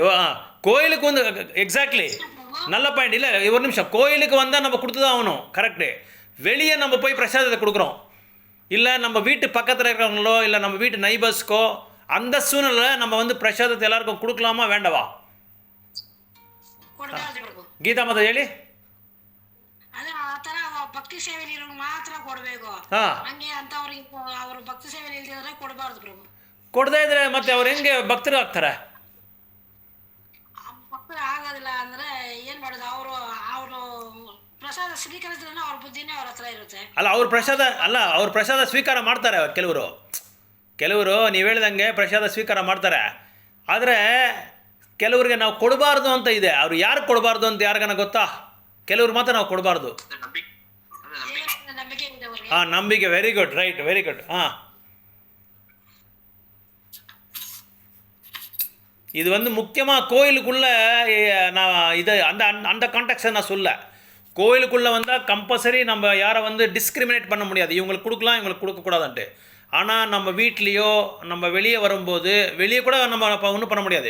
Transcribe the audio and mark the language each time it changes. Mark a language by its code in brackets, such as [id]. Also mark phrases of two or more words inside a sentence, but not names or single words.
[ta] கோயிலுக்கு வந்து எக்ஸாக்ட்லி நல்ல பாயிண்ட். இல்லை ஒரு நிமிஷம், கோயிலுக்கு வந்தால் நம்ம கொடுத்து தான் ஆகணும். கரெக்டு. வெளியே நம்ம போய் பிரசாதத்தை கொடுக்குறோம், இல்லை நம்ம வீட்டு பக்கத்தில் இருக்கிறவங்களோ இல்லை நம்ம வீட்டு நைபர்ஸ்க்கோ, அந்த சூழ்நிலை நம்ம வந்து பிரசாதத்தை எல்லாருக்கும் கொடுக்கலாமா வேண்டவா? [kn] ಗೀತಾ ಮಾತಾ ಹೇಳಿ. ಅದೇ ಆ ತರ ಭಕ್ತಿ ಸೇವೆಯಲ್ಲಿ ಇರೋರು ಮಾತ್ರ ಕೊಡಬೇಕು. ಹಂಗೆ ಅಂತವ್ರಿಗೆ ಅವರು ಭಕ್ತಿ ಸೇವೆಯಲ್ಲಿ ಇಲ್ದಿದ್ರೆ ಕೊಡಬಾರ್ದು ಪ್ರಭು. ಕೊಡದೇ ಇದ್ರೆ ಮತ್ತೆ ಅವ್ರು ಹೆಂಗೆ ಭಕ್ತರು ಆಗ್ತಾರೆ? ಭಕ್ತರು ಆಗೋದಿಲ್ಲ ಅಂದ್ರೆ ಏನ್ ಮಾಡೋದು? ಅವರು ಪ್ರಸಾದ ಸ್ವೀಕರಿಸಿದ್ರೆ ಅವ್ರ ಬುದ್ಧಿನೇ ಅವ್ರ ಹತ್ರ ಇರುತ್ತೆ. ಅವ್ರ ಪ್ರಸಾದ ಸ್ವೀಕಾರ ಮಾಡ್ತಾರೆ. ಕೆಲವರು ನೀವು ಹೇಳ್ದಂಗೆ ಪ್ರಸಾದ ಸ್ವೀಕಾರ ಮಾಡ್ತಾರೆ. ಆದರೆ ಕೆಲವರಿಗೆ ನಾವು ಕೊಡಬಾರ್ದು ಅಂತ ಇದೆ. ಅವ್ರು ಯಾರು ಕೊಡಬಾರ್ದು ಅಂತ ಯಾರಿಗಾನ ಗೊತ್ತಾ? ಕೆಲವ್ರು ಮಾತ್ರ ನಾವು ಕೊಡಬಾರ್ದು. [en] ನಂಬಿಕೆ. very good. right. very good. [ta] இது வந்து முக்கியமாக கோயிலுக்குள்ளே நான் இதை அந்த கான்டெக்ஸ்ட்டை நான் சொல்ல. கோயிலுக்குள்ளே வந்தால் கம்பல்சரி நம்ம யாரை வந்து டிஸ்கிரிமினேட் பண்ண முடியாது, இவங்களுக்கு கொடுக்கலாம் இவங்களுக்கு கொடுக்கக்கூடாதுன்ட்டு. ஆனால் நம்ம வீட்லேயோ நம்ம வெளியே வரும்போது, வெளியே கூட நம்ம ஒன்றும் பண்ண முடியாது.